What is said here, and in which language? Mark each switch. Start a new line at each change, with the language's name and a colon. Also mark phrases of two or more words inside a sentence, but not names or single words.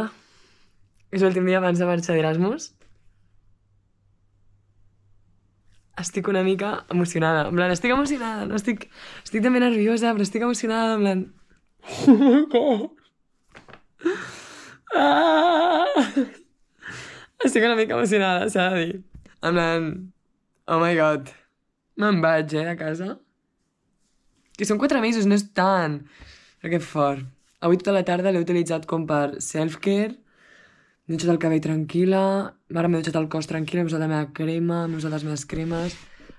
Catalan: És l'últim dia abans de marxar d'Erasmus. Estic una mica emocionada. En plan, estic emocionada, no estic també nerviosa, però estic emocionada, en plan... Estic una mica emocionada, s'ha de dir. En plan,
English: oh my god.
Catalan: Me'n vaig, a casa. Que són 4 mesos, no és tant. Però que fort. Avui tota la tarda l'he utilitzat com per self-care. M'he dutxat el cabell tranquil·la. Ara m'he dutxat el cos tranquil·la, m'he usat la meva crema, m'he usat les meves cremes.